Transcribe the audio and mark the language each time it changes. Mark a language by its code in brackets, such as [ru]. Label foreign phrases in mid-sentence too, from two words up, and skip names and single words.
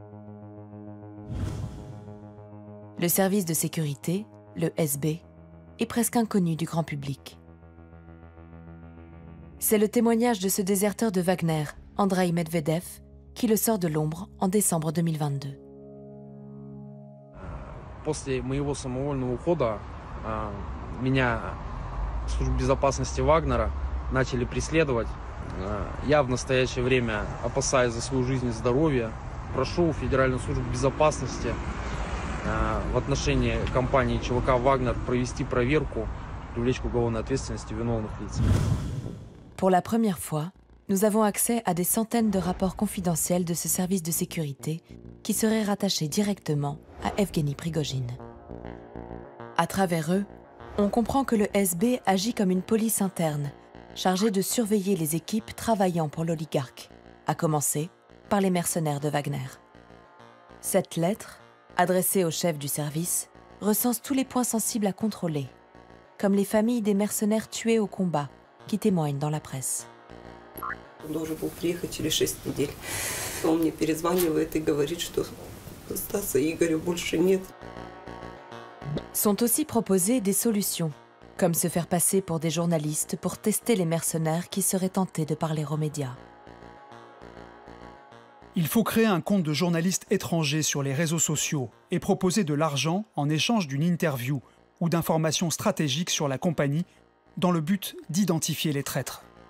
[fr] Le service de sécurité, le SB, est presque inconnu du grand public. C'est le témoignage de ce déserteur de Wagner, Andrei Medvedev, qui le sort de l'ombre en décembre 2022. [ru] После моего самовольного ухода меня службы безопасности Вагнера начали преследовать. Я в настоящее время, опасаясь за свою жизнь и здоровье, прошу Федеральную службу безопасности в отношении компании ЧВК «Вагнер» провести проверку, привлечь к уголовной ответственности виновных лиц. [fr] Pour la première fois, nous avons accès à des centaines de rapports confidentiels de ce service de sécurité qui seraient rattachés directement à Evgeny Prigojine. À travers eux, on comprend que le SB agit comme une police interne, chargée de surveiller les équipes travaillant pour l'oligarque, à commencer par les mercenaires de Wagner. Cette lettre, adressée au chef du service, recense tous les points sensibles à contrôler, comme les familles des mercenaires tués au combat, qui témoignent dans la presse. [ru] Он должен был приехать через 6 недель. Он мне перезванивает и говорит, что Стаса и Игоря больше нет. [fr] Sont aussi proposées des solutions, comme se faire passer pour des journalistes pour tester les mercenaires qui seraient tentés de parler aux médias. Il faut créer un compte de journaliste étranger sur les réseaux sociaux et proposer de l'argent en échange d'une interview ou d'informations stratégiques sur la compagnie dans le but d'identifier les traîtres.